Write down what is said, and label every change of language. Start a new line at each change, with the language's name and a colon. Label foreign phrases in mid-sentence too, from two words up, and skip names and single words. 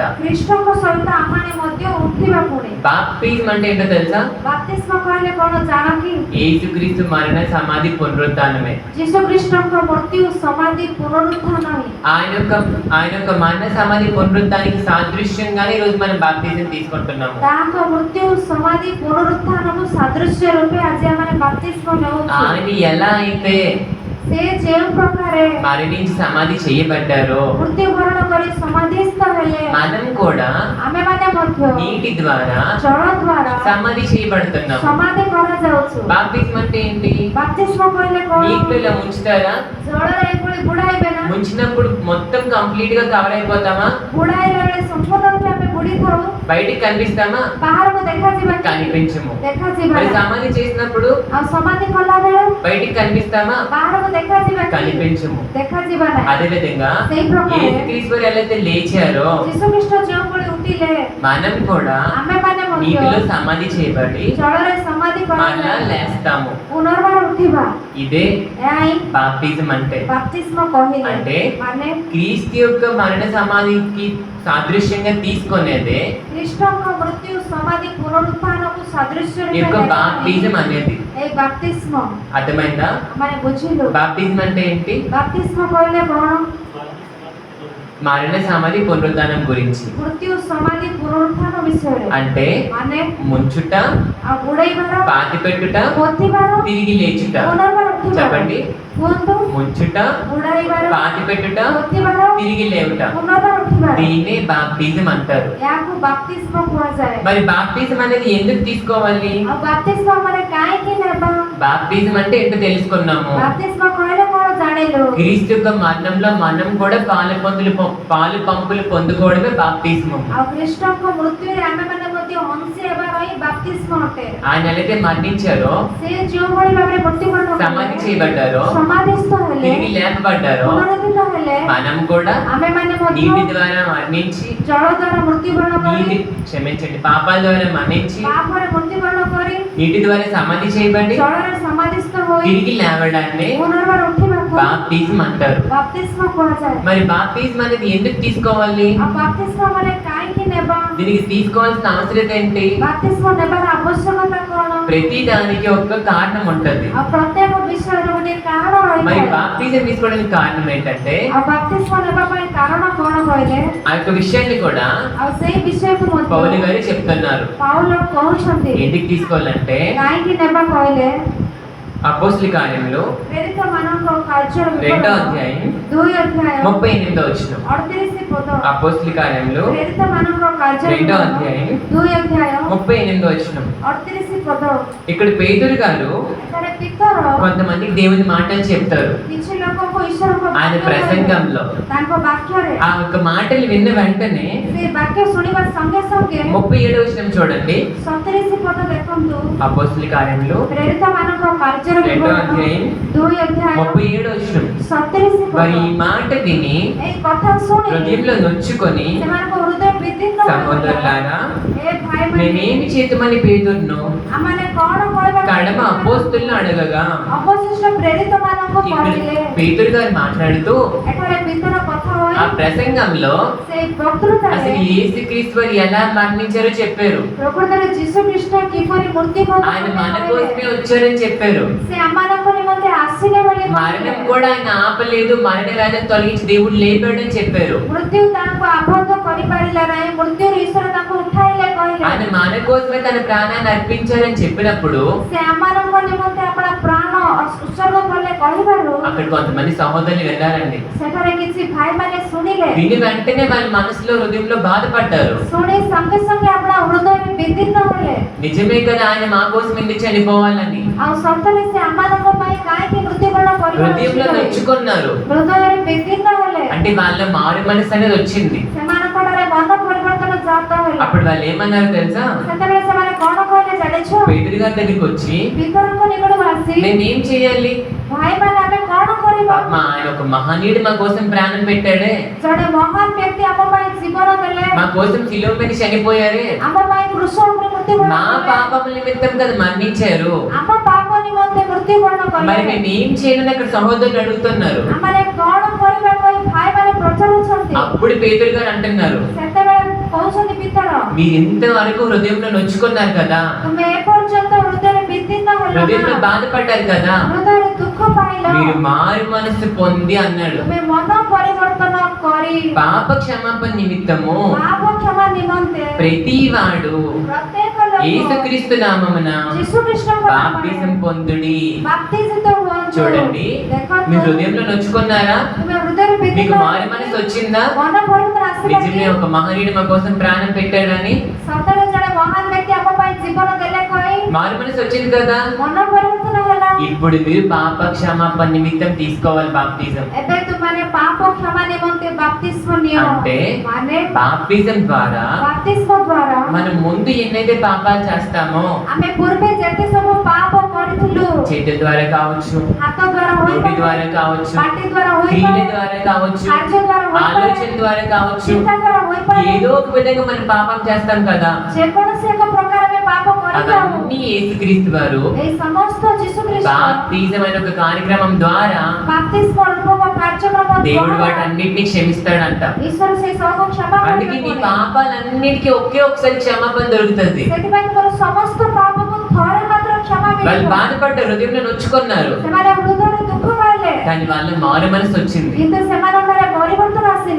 Odia: ଖ୍ରୀଷ୍ଟଙ୍କ ସହିତ ଆମମାନେ ମଧ୍ୟ ଉଠିବା ପୁଣି।
Telugu: బాప్తిజం అంటే ఏంటో తెలుసా?
Odia: ବାପ୍ତିସ୍ମ କହିଲେ କଣ ଜାଣ କି?
Telugu: యేసుక్రీస్తు మరణ సమాధి పునరుత్థానమే.
Odia: ଯୀଶୁ ଖ୍ରୀଷ୍ଟଙ୍କ ମୃତ୍ୟୁ ସମାଧି ପୁନରୁତ୍ଥାନ ହିଁ।
Telugu: ఆయన యొక్క మరణ సమాధి పునరుత్థానికి సాదృశ్యంగానే ఈ రోజు మనం బాప్తిజం తీసుకుంటున్నాము.
Odia: ତାଙ୍କ ମୃତ୍ୟୁ ସମାଧି ପୁନରୁତ୍ଥାନକୁ ସାଦୃଶ୍ୟ ରୂପେ ଆଜି ଆମେ ବାପ୍ତିସ୍ମ ନେଉଛୁ।
Telugu: ఆయన ఎలా అయితే
Odia: ସେ ଯେଉଁ ପ୍ରକାରେ
Telugu: మరణించి సమాధి చేయబడ్డారో
Odia: ମୃତ୍ୟୁବରଣ କରି ସମାଧିସ୍ଥ ହେଲେ
Telugu: మనం కూడా
Odia: ଆମେମାନେ ମଧ୍ୟ
Telugu: నీటి ద్వారా
Odia: ଜଳ ଦ୍ୱାରା
Telugu: సమాధి చేయబడుతున్నాము.
Odia: ସମାଧି କରାଯାଉଛୁ।
Telugu: బాప్తిజం అంటే ఏంటి?
Odia: ବାପ୍ତିସ୍ମ କହିଲେ କଣ?
Telugu: నీటిలో ఇలా ముంచుతారా?
Odia: ଜଳରେ ଏଭଳି ବୁଡ଼ାଇବେ ନା?
Telugu: ముంచినప్పుడు మొత్తం కంప్లీట్ గా కవర్ అయిపోతామా?
Odia: ବୁଡ଼ାଇଲା ବେଳେ ସମ୍ପୂର୍ଣ୍ଣ ରୂପେ ଆମେ ବୁଡ଼ିଥାଉ।
Telugu: బయటికి కనిపిస్తామా?
Odia: ବାହାରକୁ ଦେଖାଯିବା କି?
Telugu: కనిపించము.
Odia: ଦେଖାଯିବା
Telugu: మరి
Odia: ନାହିଁ।
Telugu: సమాధి చేసినప్పుడు
Odia: ଆଉ ସମାଧି କଲା ବେଳେ
Telugu: బయటికి కనిపిస్తామా?
Odia: ବାହାରକୁ ଦେଖାଯିବା କି?
Telugu: కనిపించము.
Odia: ଦେଖାଯିବା ନାହିଁ।
Telugu: అదే విధంగా
Odia: ସେଇ ପ୍ରକାରେ
Telugu: యేసుక్రీస్తు వారు ఎలా అయితే లేచారో
Odia: ଯୀଶୁ ଖ୍ରୀଷ୍ଟ ଯେଉଁଭଳି ଉଠିଲେ
Telugu: మనం కూడా
Odia: ଆମେମାନେ ମଧ୍ୟ
Telugu: నీటిలో సమాధి చేయబడి
Odia: ଜଳରେ ସମାଧି
Telugu: మళ్ళా
Odia: କରାଯାଏ
Telugu: లేస్తాము.
Odia: ପୁନର୍ବାର ଉଠିବା।
Telugu: ఇదే
Odia: ଏହା ହିଁ
Telugu: బాప్తిజం అంటే.
Odia: ବାପ୍ତିସ୍ମ କହିଲେ।
Telugu: అంటే
Odia: ମାନେ
Telugu: క్రీస్తు యొక్క మరణ సమాధికి సాదృశ్యంగా తీసుకునేదే
Odia: ଖ୍ରୀଷ୍ଟଙ୍କ ମୃତ୍ୟୁ ସମାଧి ପୁନରୁତ୍ଥାନକୁ ସାଦୃଶ୍ୟ
Telugu: ఈ యొక్క
Odia: ରୂପେ
Telugu: బాప్తిజం అనేది.
Odia: ଏଇ ବାପ୍ତିସ୍ମ
Telugu: అర్థమైందా?
Odia: ମାନେ ବୁଝିଲୁ।
Telugu: బాప్తిజం అంటే ఏంటి?
Odia: ବାପ୍ତିସ୍ମ କହିଲେ କଣ?
Telugu: మరణ సమాధి పునరుద్ధానం గురించి.
Odia: ମୃତ୍ୟୁ ସମାଧି ପୁନରୁତ୍ଥାନ ବିଷୟରେ
Telugu: అంటే
Odia: ମାନେ
Telugu: ముంచుట,
Odia: ଆଉ ବୁଡ଼େଇବାର,
Telugu: పాతిపెట్టుట,
Odia: ପୋତିବାର,
Telugu: తిరిగి లేచుట.
Odia: ପୁନର୍ବାର ଉଠିବାର।
Telugu: చెప్పండి.
Odia: କୁହନ୍ତୁ।
Telugu: ముంచుట,
Odia: ବୁଡ଼ାଇବାର,
Telugu: పాతిపెట్టుట,
Odia: ପୋତିବାର,
Telugu: తిరిగి లేవుట.
Odia: ପୁନର୍ବାର ଉଠିବାର।
Telugu: దీన్నే బాప్తిజం అంటారు.
Odia: ଏହାକୁ ବାପ୍ତିସ୍ମ କୁହାଯାଏ।
Telugu: మరి బాప్తిజం అనేది ఎందుకు తీసుకోవాలి?
Odia: ଆଉ ବାପ୍ତିସ୍ମ ମାନେ କାହିଁକି ନେବା?
Telugu: బాప్తిజం అంటే ఏంటో తెలుసుకున్నాము.
Odia: ବାପ୍ତିସ୍ମ କହିଲେ କଣ ଜାଣିଲୁ?
Telugu: క్రీస్తు యొక్క మరణంలో మనం కూడా పాలు పంపులు పొందుకోవడమే బాప్తిజం.
Odia: ଆଉ ଖ୍ରୀଷ୍ଟଙ୍କ ମୃତ୍ୟୁରେ ଆମେମାନେ ମଧ୍ୟ ଅଂଶୀ ହେବାର ହିଁ ବାପ୍ତିସ୍ମ ଅଟେ।
Telugu: ఆయన ఎలా మరణించారో,
Odia: ସେ ଯେଉଁଭଳି ଭାବରେ ମୃତ୍ୟୁବରଣ
Telugu: సమాధి చేయబడ్డారో,
Odia: ସମାଧିସ୍ଥ ହେଲେ,
Telugu: తిరిగి లేపబడ్డారో,
Odia: ପୁନରୁଦ୍ଧିତ ହେଲେ
Telugu: మనం కూడా
Odia: ଆମେମାନେ ମଧ୍ୟ
Telugu: నీటి ద్వారా మరణించి,
Odia: ଜଳ ଦ୍ୱାରା ମୃତ୍ୟୁବରଣ କରି,
Telugu: క్షమించండి, పాపాల ద్వారా మరణించి,
Odia: ପାପରେ ମୃତ୍ୟୁବରଣ କରି,
Telugu: నీటి ద్వారా సమాధి చేయబడి
Odia: ଜଳରେ ସମାଧିସ୍ଥ ହୋଇ
Telugu: తిరిగి లేవడాన్ని
Odia: ପୁନର୍ବାର ଉଠିବାକୁ
Telugu: బాప్తిజం అంటారు.
Odia: ବାପ୍ତିସ୍ମ କୁହାଯାଏ।
Telugu: మరి బాప్తిజం అనేది ఎందుకు తీసుకోవాలి?
Odia: ଆଉ ବାପ୍ତିସ୍ମ ମାନେ କାହିଁକି ନେବା?
Telugu: దీనికి తీసుకోవాల్సిన అవసరం ఏంటి?
Odia: ବାପ୍ତିସ୍ମ ନେବାର ଆବଶ୍ୟକତା କଣ?
Telugu: ప్రతి దానికి ఒక కారణం ఉంటది.
Odia: ଆଉ ପ୍ରତ୍ୟେକ ବିଷୟରେ ଗୋଟେ କାରଣ
Telugu: మరి
Odia: ରହିଥାଏ।
Telugu: బాప్తిజం తీసుకోవడానికి కారణం ఏంటంటే
Odia: ଆଉ ବାପ୍ତିସ୍ମ ନେବା ପାଇଁ କାରଣ କଣ କହିଲେ?
Telugu: ఆ యొక్క విషయాన్ని కూడా
Odia: ଆଉ ସେଇ ବିଷୟକୁ
Telugu: పౌలు
Odia: ମଧ୍ୟ
Telugu: గారు చెప్తున్నారు.
Odia: ପାଉଲ କହୁଛନ୍ତି
Telugu: ఎందుకు తీసుకోవాలంటే
Odia: କାହିଁକି ନେବା କହିଲେ
Telugu: అపోస్తల కార్యములు
Odia: ପ୍ରେରିତମାନଙ୍କ କାର୍ଯ୍ୟର
Telugu: 2వ అధ్యాయం
Odia: 2 ଅଧ୍ୟାୟ
Telugu: 38వ వచనం.
Odia: 38 ପଦ।
Telugu: అపోస్తల కార్యములు
Odia: ప్రేరితମାନଙ୍କ କାର୍ଯ୍ୟର
Telugu: 2వ అధ్యాయం
Odia: 2 ଅଧ୍ୟାୟ
Telugu: 38వ వచనం.
Odia: 38 పଦ।
Telugu: ఇక్కడ పేతురు గారు
Odia: ଏଠାରେ ପିତର
Telugu: కొంతమందికి దేవుని మాటలు చెప్తారు.
Odia: କିଛି ଲୋକଙ୍କୁ ଈଶ୍ୱରଙ୍କ
Telugu: ఆయన
Odia: ବାକ୍ୟ
Telugu: ప్రసంగంలో
Odia: ତାଙ୍କ ବାକ୍ୟରେ
Telugu: ఆ యొక్క మాటలు విన్న వెంటనే
Odia: ସେ ବାକ୍ୟ ଶୁଣିବା ସଙ୍ଗେ ସଙ୍ଗେ
Telugu: 37వ వచనం చూడండి.
Odia: 37 ପଦ ଦେଖନ୍ତୁ।
Telugu: అపోస్తల కార్యములు
Odia: ప్రేరితମାନଙ୍କ କାର୍ଯ୍ୟର
Telugu: 2వ అధ్యాయం
Odia: 2 ଅଧ୍ୟାୟ
Telugu: 37వ వచనం.
Odia: 37
Telugu: మరి
Odia: ପଦ।
Telugu: ఈ మాట విని
Odia: এই କଥା ଶୁଣି
Telugu: హృదయంలో నొచ్చుకొని
Odia: ସେମାନଙ୍କ ହୃଦୟ ବିଦୀର୍ଣ୍ଣ ହୋଇଗଲା।
Telugu: సహోదరులారా
Odia: ଏ ଭାଇମାନେ
Telugu: మేమేమి చేతమని పేతురును
Odia: ଆମମାନେ କଣ କହିବା
Telugu: కడమ అపోస్తులను అడగగా
Odia: ଅବଶିଷ୍ଟ ପ୍ରେରିତମାନଙ୍କୁ
Telugu: ఇక్కడ
Odia: କହିଲେ।
Telugu: పేతురు గారు మాట్లాడుతూ
Odia: ଏଠାରେ ପିତର କଥା ହୋଇ
Telugu: ఆ ప్రసంగంలో
Odia: ସେ ବକ୍ତୃତାରେ
Telugu: అసలు యేసుక్రీస్తు వారు ఎలా మరణించారో చెప్పారు.
Odia: ପ୍ରକୃତରେ ଯୀଶୁ ଖ୍ରୀଷ୍ଟ କିପରି ମୃତ୍ୟୁବରଣ
Telugu: ఆయన
Odia: କଲେ
Telugu: మన
Odia: କହିଲେ।
Telugu: కోసమే వచ్చారని చెప్పారు.
Odia: ସେ ଆମମାନଙ୍କ ନିମନ୍ତେ ଆସିଲେ ବୋଲି
Telugu: మరణం
Odia: କହିଲେ।
Telugu: కూడా ఆయన ఆపలేదు, మరణ వేదన తొలగించి దేవుడు లేపాడని చెప్పారు.
Odia: ମୃତ୍ୟୁ ତାଙ୍କୁ ଆବଦ୍ଧ କରିପାରିଲା ନାହିଁ, ମୃତ୍ୟୁରୁ ଈଶ୍ୱର ତାଙ୍କୁ ଉଠାଇଲେ କହିଲେ।
Telugu: ఆయన మన కోసమే తన ప్రాణాన్ని అర్పించారని చెప్పినప్పుడు
Odia: ସେ ଆମମାନଙ୍କ ନିମନ୍ତେ ଆପଣ ପ୍ରାଣ ଉତ୍ସର୍ଗ କଲେ କହିବାରୁ
Telugu: అక్కడ కొంతమంది సహోదరులు వెళ్ళారండి.
Odia: ସେଠାରେ କିଛି ଭାଇମାନେ ଶୁଣିଲେ।
Telugu: విని వెంటనే వాళ్ళ మనసులో హృదయంలో బాధపడ్డారు.
Odia: ଶୁଣି ସଙ୍ଗେ ସଙ୍ଗେ ଆପଣ ହୃଦୟରେ ବିଦୀର୍ଣ୍ଣ ହେଲେ।
Telugu: నిజమే కదా ఆయన మా కోసం ఎందుకు చనిపోవాలని
Odia: ଆଉ ସତରେ ସେ ଆମମାନଙ୍କ ପାଇଁ କାହିଁକି ମୃତ୍ୟୁବରଣ
Telugu: హృదయంలో
Odia: କରିବାର
Telugu: నొచ్చుకున్నారు.
Odia: ହୃଦୟରେ ବିଦୀର୍ଣ୍ଣ ହେଲେ।
Telugu: అంటే వాళ్ళ మారు మనసు అనేది వచ్చింది.
Odia: ସେମାନଙ୍କଠାରେ ମନ ପରିବର୍ତ୍ତନ ଜାତ ହେଲା।
Telugu: అప్పుడు వాళ్ళు ఏమన్నారు తెలుసా?
Odia: ସେତେବେଳେ ସେମାନେ କଣ କହିଲେ ଜାଣିଛ?
Telugu: పేతురు గారి దగ్గరికి వచ్చి
Odia: ପିତରଙ୍କ ନିକଟକୁ ଆସି
Telugu: మేమేం చేయాలి?
Odia: ଭାଇମାନେ ଆମେ କଣ କରିବା?
Telugu: మా ఆయన ఒక మహనీయుడు మా కోసం ప్రాణం పెట్టాడే,
Odia: ଜଣେ ମହାନ ବ୍ୟକ୍ତି ଆମ ପାଇଁ ଜୀବନ ଦେଲେ,
Telugu: మా కోసం శిలువ మీద చనిపోయారే,
Odia: ଆମ ପାଇଁ କୃଷ ଉପରେ ମୃତ୍ୟୁବରଣ
Telugu: మా
Odia: କଲେ,
Telugu: పాపముల నిమిత్తం కదా మరణించారు.
Odia: ଆମ ପାପ ନିମନ୍ତେ ମୃତ୍ୟୁବରଣ
Telugu: మరి
Odia: କଲେ।
Telugu: మేమేం చేయాలని అక్కడ సహోదరులు అడుగుతున్నారు.
Odia: ଆମମାନେ କଣ କରିବା କହି ଭାଇମାନେ ପଚାରୁଛନ୍ତି।
Telugu: అప్పుడు పేతురు గారు అంటున్నారు,
Odia: ସେତେବେଳେ କହୁଛନ୍ତି ପିତର,
Telugu: మీరు ఇంతవరకు హృదయంలో నొచ్చుకున్నారు కదా,
Odia: ତୁମେ ଏପର୍ଯ୍ୟନ୍ତ ହୃଦୟରେ ବିଦୀର୍ଣ୍ଣ
Telugu: హృదయంలో
Odia: ହେଲ,
Telugu: బాధపడ్డారు కదా,
Odia: ହୃଦୟରେ ଦୁଃଖ ପାଇଲ,
Telugu: మీరు మారు మనసు పొంది అన్నాడు.
Odia: ତୁମେ ମନ ପରିବର୍ତ୍ତନ କରି
Telugu: పాప క్షమాపణ నిమిత్తము
Odia: ପାପ କ୍ଷମା ନିମନ୍ତେ
Telugu: ప్రతివాడు
Odia: ପ୍ରତ୍ୟେକ ଲୋକ
Telugu: యేసుక్రీస్తు నామమున
Odia: ଯୀଶୁ ଖ୍ରୀଷ୍ଟଙ୍କ
Telugu: బాప్తిసం పొందుడి.
Odia: ବାପ୍ତିଜିତ ହୁଅନ୍ତୁ।
Telugu: చూడండి,
Odia: ଦେଖନ୍ତୁ,
Telugu: మీ హృదయంలో నొచ్చుకున్నారా?
Odia: ତୁମେ ହୃଦୟରେ
Telugu: మీకు
Odia: ବିଦୀର୍ଣ୍ଣ
Telugu: మారు మనసు వచ్చిందా?
Odia: ମନ ପରିବର୍ତ୍ତନ ଆସିଲା କି?
Telugu: నిజమే ఒక మహనీయుడు మా కోసం ప్రాణం పెట్టాడని
Odia: ସତରେ ଜଣେ ମହାନ ବ୍ୟକ୍ତି ଆମ ପାଇଁ ଜୀବନ ଦେଲେ କହି
Telugu: మారు మనసు వచ్చింది కదా.
Odia: ମନ ପରିବର୍ତ୍ତନ ହେଲା।
Telugu: ఇప్పుడు మీరు పాప క్షమాపణ నిమిత్తం తీసుకోవాలి బాప్తిజం.
Odia: ଏବେ ତୁମମାନେ ପାପ କ୍ଷମା ନିମନ୍ତେ ବାପ୍ତିସ୍ମ ନିଅ।
Telugu: అంటే
Odia: ମାନେ
Telugu: బాప్తిజం ద్వారా
Odia: ବାପ୍ତିସ୍ମ ଦ୍ୱାରା
Telugu: మనం ముందు ఎన్నైతే పాపాలు చేస్తామో,
Odia: ଆମେ ପୂର୍ବେ ଯେତେ ସବୁ ପାପ କରିଥିଲୁ,
Telugu: చేతుల ద్వారా కావచ్చు,
Odia: ହାତ ଦ୍ୱାରା
Telugu: నోటి
Odia: ହୋଇପାରେ,
Telugu: ద్వారా కావచ్చు,
Odia: ପାଟି ଦ୍ୱାରା
Telugu: క్రియల
Odia: ହୋଇପାରେ,
Telugu: ద్వారా కావచ్చు,
Odia: କାର୍ଯ୍ୟ ଦ୍ୱାରା
Telugu: ఆలోచన
Odia: ହୋଇପାରେ,
Telugu: ద్వారా కావచ్చు,
Odia: ଚିନ୍ତା ଦ୍ୱାରା ହୋଇପାରେ,
Telugu: ఏదో ఒక విధంగా మనం పాపం చేస్తాం కదా.
Odia: ଯେକୌଣସି ଏକ ପ୍ରକାର ଆମେ ପାପ କରିଥାଉ।
Telugu: అవన్నీ యేసుక్రీస్తు వారు
Odia: ଏହି ସମସ୍ତ ଯୀଶୁ ଖ୍ରୀଷ୍ଟ
Telugu: బాప్తిజం అనే ఒక కార్యక్రమం ద్వారా
Odia: ବାପ୍ତିସ୍ମ ରୂପକ କାର୍ଯ୍ୟକ୍ରମ
Telugu: దేవుడు
Odia: ଦ୍ୱାରା
Telugu: వాటన్నిటిని క్షమిస్తాడంట.
Odia: ଈଶ୍ୱର ସେଇ ସବୁ କ୍ଷମା
Telugu: అందుకే నీ
Odia: କରିବେ।
Telugu: పాపాలన్నిటికీ ఒకే ఒకసారి క్షమాపణ దొరుకుతుంది.
Odia: ସେଥିପାଇଁ ତୁମର ସମସ୍ତ ପାପକୁ ଥରେ ମାତ୍ର କ୍ଷମା
Telugu: వాళ్ళు
Odia: ମିଳିବ।
Telugu: బాధపడ్డారు, హృదయంలో నొచ్చుకున్నారు,
Odia: ସେମାନେ ହୃଦୟରେ ଦୁଃଖ ପାଇଲେ,
Telugu: కానీ వాళ్ళ మారు మనసు వచ్చింది.
Odia: କିନ୍ତୁ ସେମାନଙ୍କର ପରିବର୍ତ୍ତନ ଆସିଲା।